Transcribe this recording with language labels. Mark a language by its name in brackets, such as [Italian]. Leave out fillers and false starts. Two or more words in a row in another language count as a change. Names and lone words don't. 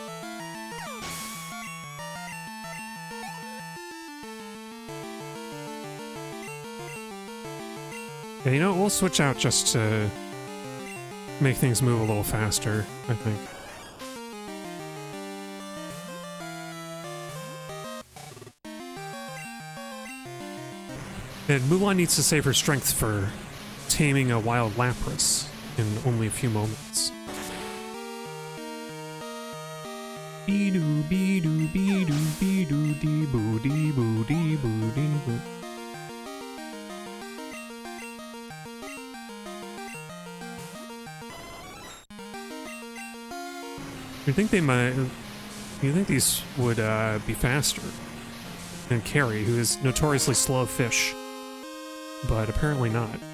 [English] Yeah, you know, we'll switch out just to make things move a little faster, I think. And Mulan needs to save her strength for taming a wild Lapras in only a few moments. Be-doo, be-doo, be-doo, be-doo, dee-boo, dee-boo, dee-boo, dee-boo. You think they might... You think these would be faster than Carrie, who is notoriously slow fish, but apparently not.